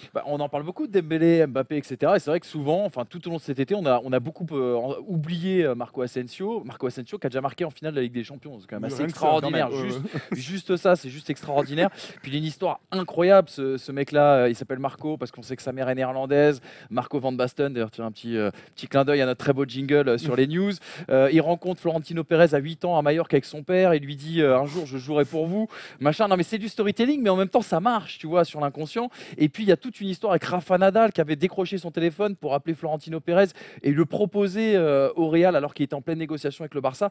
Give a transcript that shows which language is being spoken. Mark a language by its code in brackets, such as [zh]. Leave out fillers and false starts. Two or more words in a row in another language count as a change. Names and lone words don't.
[fr] Bah, on en parle beaucoup de Dembélé, Mbappé, etc. Et c'est vrai que souvent, enfin tout au long de cet été, on a beaucoup oublié Marco Asensio. Marco Asensio qui a déjà marqué en finale de la Ligue des Champions. C'est quand même assez Rien que ça, extraordinaire. quand même, Juste ça, c'est juste extraordinaire. Puis il a une histoire incroyable, ce mec-là. Il s'appelle Marco parce qu'on sait que sa mère est néerlandaise. Marco van Basten, d'ailleurs, tu as un petit clin d'œil à notre très beau jingle sur les news. Il rencontre Florentino Pérez à 8 ans à Majorque avec son père. Il lui dit un jour, je jouerai pour vous. Machin. Non, mais c'est du storytelling, mais en même temps, ça marche, tu vois, sur l'inconscient. Et puis, il y a toute une histoire avec Rafa Nadal qui avait décroché son téléphone pour appeler Florentino Pérez et le proposer au Real alors qu'il était en pleine négociation avec le Barça.